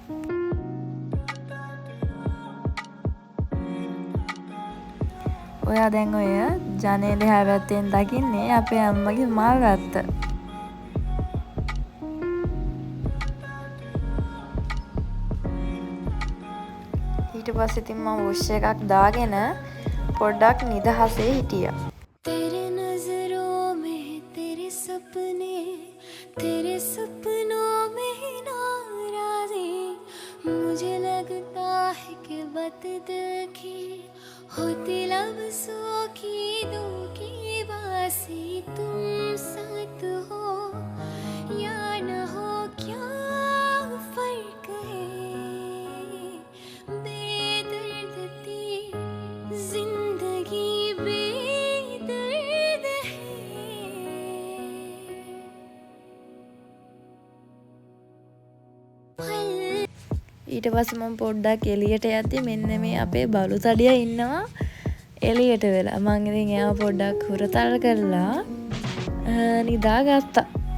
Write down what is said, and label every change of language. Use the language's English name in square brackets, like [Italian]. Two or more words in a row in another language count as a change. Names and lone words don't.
[Sinhala] ඔයා දැන් ඔය ජනේලෙ හැවැත්තෙන් දකින්නේ අපේ අම්මගේ මල් ගත්ත. ඊට පස්සේ ඉතින් මම වොෂ් එකක් දාගෙන පොඩ්ඩක් නිදහසේ හිටියා. [Hindi] तेरे सपनों में ही नाराज़ी मुझे लगता है कि बात दिल की होती लफ्ज़ों की दो की बासी तुम साथ हो या न हो क्या फ़र्क है बेदर्द थी ज़िंदगी बेदर्द है. [Sinhala] ඊට පස්සේ මම පොඩ්ඩක් එළියට යද්දි මෙන්න මේ අපේ බලු තඩියා ඉන්නවා එළියට වෙලා. මං ඉතින් එයාව පොඩ්ඩක් හුරතල් කරලා නිදාගත්තා.